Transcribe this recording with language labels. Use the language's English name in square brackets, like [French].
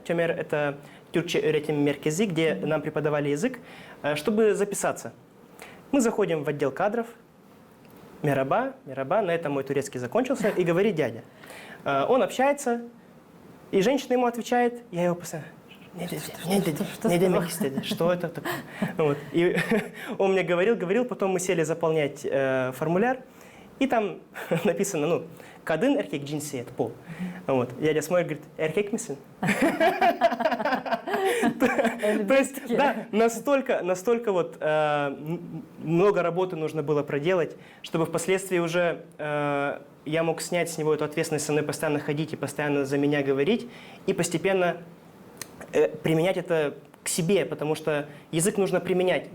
[Russian] Тёмер – это Türkçe Öğretim Merkezi, где нам преподавали язык, чтобы записаться. Мы заходим в отдел кадров. Мераба, на этом мой турецкий закончился. И говорит дядя. Он общается, и женщина ему отвечает. Я его постоянно... [Turkish] Не demek istedi. [Russian] Что это такое? Вот. И он мне говорил, потом мы сели заполнять формуляр. И там написано, [Turkish] kadın erkek cinsiyet, [Russian] пол. Вот. Дядя смотрит, говорит, [Turkish] erkek misin? [Russian] То есть, да, настолько вот много работы нужно было проделать, чтобы впоследствии уже я мог снять с него эту ответственность, со мной постоянно ходить и постоянно за меня говорить, и постепенно применять это к себе, потому что язык нужно применять.